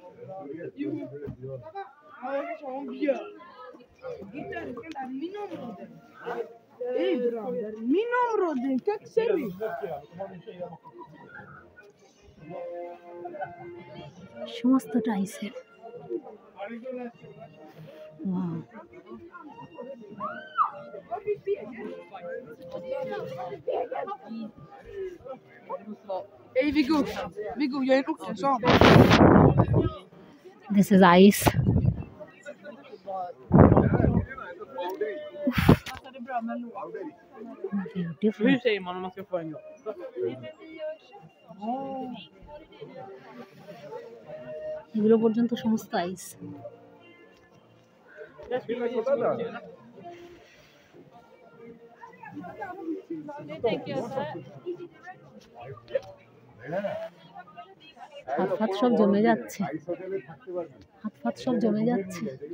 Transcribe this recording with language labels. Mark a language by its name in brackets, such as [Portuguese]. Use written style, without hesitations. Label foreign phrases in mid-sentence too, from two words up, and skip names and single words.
[Bangla] সমস্তটা আইসের। ওয়াও, [Swedish] Hey Viggo, jag är också sån. [English] This is ice. Beautiful. [Swedish] Hur säger man om man ska få en glas? [Bangla] এগুলো পর্যন্ত সমস্ত আইস। হাত ফাত সব জমে যাচ্ছে, হাত ফাত সব জমে যাচ্ছে।